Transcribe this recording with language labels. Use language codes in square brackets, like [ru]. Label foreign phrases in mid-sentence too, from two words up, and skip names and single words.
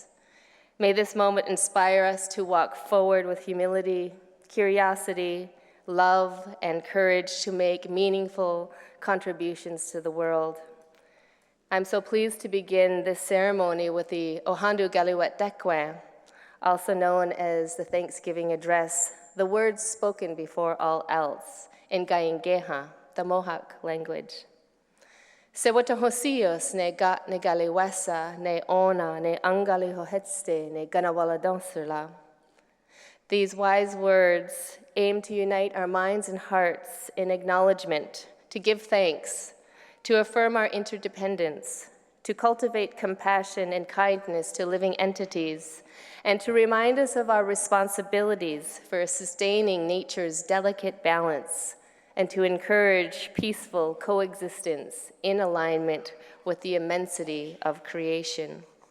[en] May this moment inspire us to walk forward with humility, curiosity, love, and courage to make meaningful contributions to the world. I'm so pleased to begin this ceremony with the Ohandu Galiwet Dekwe, also known as the Thanksgiving Address, the words spoken before all else in Gaingeha, the Mohawk language. [moh] Sewatahosios ne gat ne galiwesa ne ona ne angali hohetste ne ganawala dansula. [en] These wise words aim to unite our minds and hearts in acknowledgement, to give thanks, to affirm our interdependence, to cultivate compassion and kindness to living entities, and to remind us of our responsibilities for sustaining nature's delicate balance and to encourage peaceful coexistence in alignment with the immensity of creation.